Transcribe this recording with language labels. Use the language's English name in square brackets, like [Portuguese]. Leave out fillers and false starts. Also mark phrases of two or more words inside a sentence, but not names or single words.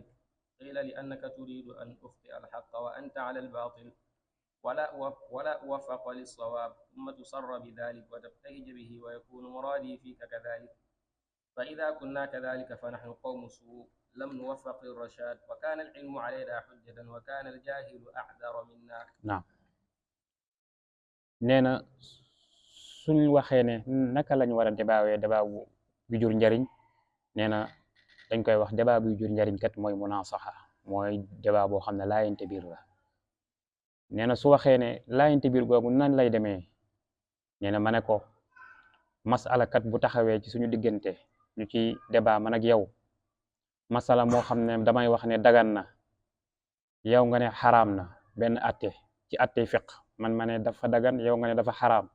[Arabic] قيل لأنك تريد أن أخطئ الحق وأنت على الباطل ولا أوفق للصواب، ثم تصر بذلك وتبتهج به ويكون مرادي فيك كذلك، فإذا كنا كذلك فنحن قوم سوء لم نوفق للرشاد، وكان العلم علينا حجة وكان الجاهل أعذر منا. [Wolof] naam nee na suñ waxee ne naka lañ war a débaawee débat bu jur njariñ nee na dañ koy wax débat buy jur njariñ kat mooy munasaxa, mooy débat boo xam ne laayante biir la. nee na su waxee ne laayante biir googu nan lay demee, nee na ma ne ko masala kat bu taxawee ci suñu diggante ñu ci débat man ak yow, masala moo xam ne damay wax ne dagan na, yow nga ne xaraam na, benn atte ci atte fiq, man ma ne dafa dagan, yow nga ne dafa xaraam.